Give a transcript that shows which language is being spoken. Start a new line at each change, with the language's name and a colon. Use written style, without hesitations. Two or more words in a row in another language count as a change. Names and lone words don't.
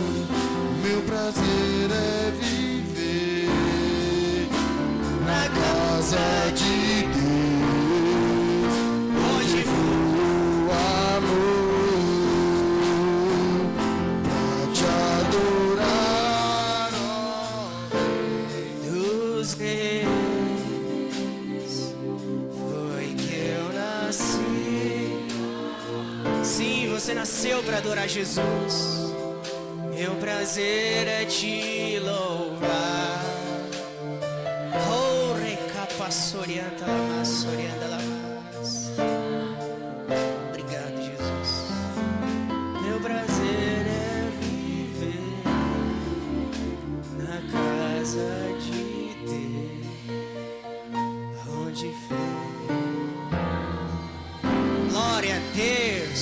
Portuguese: Meu prazer é viver na casa de Deus, onde flui o amor, pra te adorar, ó Rei dos Reis. Foi que eu nasci. Sim, você nasceu para adorar Jesus. Meu prazer é te louvar. Oh, recapassorianta lamas, sorianda lamas. Obrigado, Jesus. Meu prazer é viver na casa de Deus, onde glória a Deus.